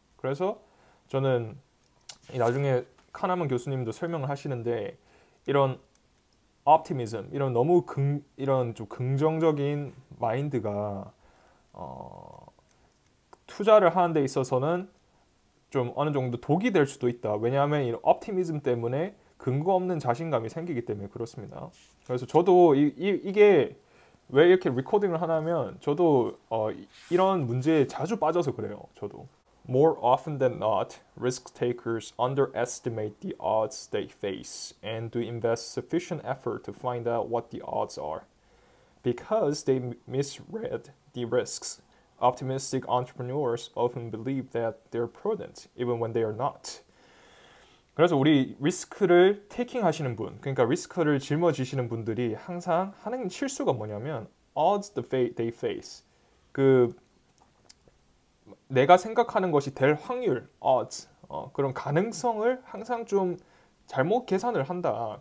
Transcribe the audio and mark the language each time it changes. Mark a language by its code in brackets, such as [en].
[ko] 그래서 저는 나중에 카나만 교수님도 설명을 하시는데, 이런 optimism, 이런 너무 이런 좀 긍정적인 마인드가 투자를 하는 데 있어서는 좀 어느 정도 독이 될 수도 있다. 왜냐하면 이런 optimism 때문에 근거 없는 자신감이 생기기 때문에 그렇습니다. 그래서 저도 이게 왜 이렇게 리코딩을 하냐면 저도 이런 문제에 자주 빠져서 그래요. 저도. [en] More often than not, risk takers underestimate the odds they face and do invest sufficient effort to find out what the odds are. Because they misread the risks, optimistic entrepreneurs often believe that they're prudent, even when they are not. [ko] 그래서 우리 리스크를 테이킹 하시는 분, 그러니까 리스크를 짊어지시는 분들이 항상 하는 실수가 뭐냐면 [en] odds they face. [ko] 그 내가 생각하는 것이 될 확률, odds, 그런 가능성을 항상 좀 잘못 계산을 한다.